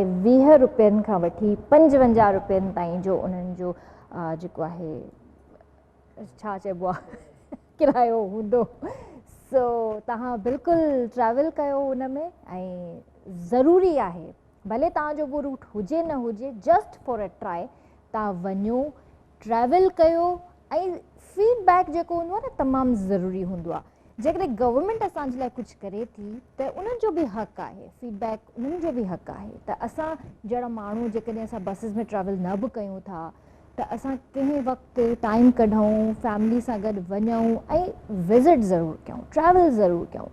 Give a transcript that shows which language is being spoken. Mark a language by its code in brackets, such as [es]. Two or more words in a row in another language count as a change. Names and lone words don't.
[sd] 20 रुपयनि खां वठी 55 रुपयनि ताईं जो उन्हनि जो जेको आहे छा चइबो आहे किरायो हूंदो। सो तव्हां बिल्कुलु ट्रैवल कयो हुन में ऐं ज़रूरी आहे भले तव्हांजो उहो रूट हुजे न हुजे [en] just for a try [sd] तव्हां वञो ट्रैवल कयो ऐं फीडबैक जेको हूंदो आहे न तमामु ज़रूरी हूंदो आहे। जेकॾहिं गवर्नमेंट असांजे लाइ कुझु करे थी त उन्हनि जो बि हक़ु आहे, फीडबैक उन्हनि जो बि हक़ु आहे त असां जहिड़ा माण्हू जेकॾहिं असां बसिस में ट्रैवल न बि कयूं था त असां कंहिं वक़्तु टाइम कढूं फैमिली सां गॾु वञूं ऐं विज़िट ज़रूरु कयूं, ट्रैवल ज़रूरु कयूं।